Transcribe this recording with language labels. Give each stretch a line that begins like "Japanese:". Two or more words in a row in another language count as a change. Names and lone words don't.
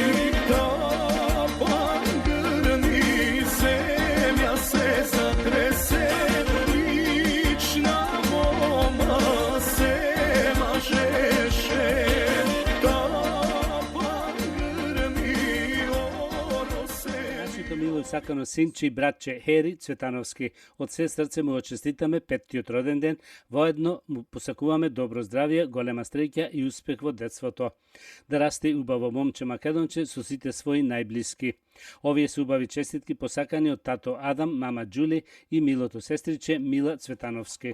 Macedonian: Тапан грни, земја се затресе, лична мома се мажеше. Тапан грни, оро се Нашето мило и сакано синче и братче Хери Цветановски, од се срце му очеститаме петтиот роден ден, воедно му посакуваме добро здравје, голема среќа и успех во детството. Да расте убаво момче македонче со сите своји најблиски. Овие се убави честитки посакани од тато Адам, мама Џули и милото сестриче Мила Цветановски.